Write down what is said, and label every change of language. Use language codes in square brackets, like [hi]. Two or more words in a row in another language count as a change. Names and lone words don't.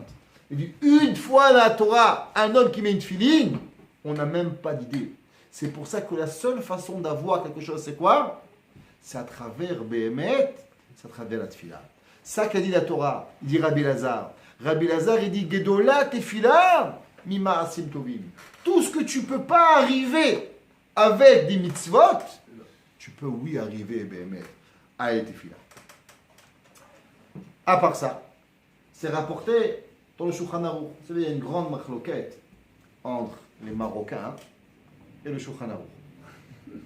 [fr] Il dit, une fois dans la Torah, un homme qui met une filine, on n'a même pas d'idée. C'est pour ça que la seule façon d'avoir quelque chose, c'est quoi? C'est à travers Behemet, c'est à travers la tefila. Ça qu'a dit la Torah, il dit Rabbi Elazar. Rabbi Elazar, il dit [he] גדולה תפילה ממעשים טובים. [fr] Tout ce que tu ne peux pas arriver avec des mitzvot, tu peux, oui, arriver à la tefila. À part ça, c'est rapporté dans le Shulchan Aruch. Vous savez, il y a une grande machloket entre les Marocains et le Shulchan Aruch.